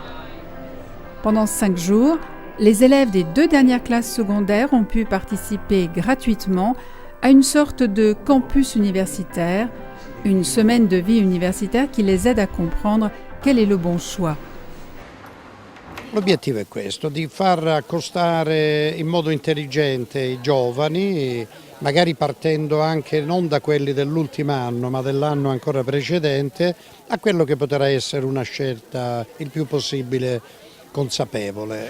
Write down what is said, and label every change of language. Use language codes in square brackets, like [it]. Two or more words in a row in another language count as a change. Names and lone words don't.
[fr] Pendant 5 jours, les élèves des 2 dernières classes secondaires ont pu participer gratuitement à une sorte de campus universitaire, une semaine de vie universitaire qui les aide à comprendre quel est le bon choix. [it] L'obiettivo è questo, di far accostare in modo intelligente i giovani, magari partendo anche non da quelli dell'ultimo anno, ma dell'anno ancora precedente, a quello che potrà essere una scelta il più possibile consapevole.